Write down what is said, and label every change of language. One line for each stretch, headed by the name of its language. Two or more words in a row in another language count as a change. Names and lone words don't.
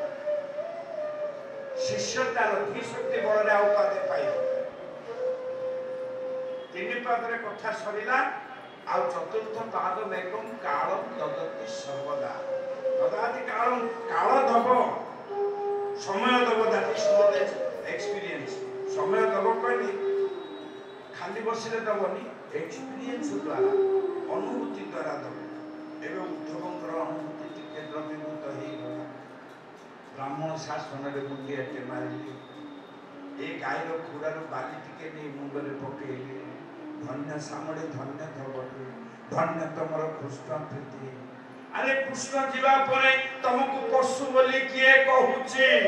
Odia: ଶିଷ୍ୟ ତାର ଧୀଶକ୍ତି ବଳରେ ଆଉ ପାଦେ ପାଇବ 3 ପାଦରେ କଥା ସରିଲା ଆଉ ଚତୁର୍ଥ
Sanskrit: पादमेकम् कालं ददति सर्वदा ददाति
Odia: କାଳ ଦବ ସମୟ ଦବ
English: that is known as experience
Odia: ସମୟ ଦବ କହିଲି ଖାଲି ବସିଲେ ଦବନି ଏକ୍ସପିରିଏନ୍ସ ଦ୍ୱାରା ଅନୁଭୂତି ଦ୍ୱାରା ଦବ ଏବେ ଉଦ୍ଧବଙ୍କର ଅନୁଭୂତି ଟିକେ ଦ୍ରବୀଭୂତ ହେଇଗଲା ବ୍ରାହ୍ମଣ ଶାସନରେ ମୁଣ୍ଡିଆଟେ ମାରିଲେ ଏ ଗାଈର ଖୁରାରୁ ବାଲି ଟିକେ ନେଇ ମୁଣ୍ଡରେ ପକେଇଲେ ଧନ୍ୟ ସାମଳେ ଧନ୍ୟ ଧବଳି ଧନ୍ୟ ତମର କୃଷ୍ଣ ପ୍ରୀତି ଆରେ କୃଷ୍ଣ ଯିବା ପରେ ତମକୁ ପଶୁ ବୋଲି କିଏ କହୁଛି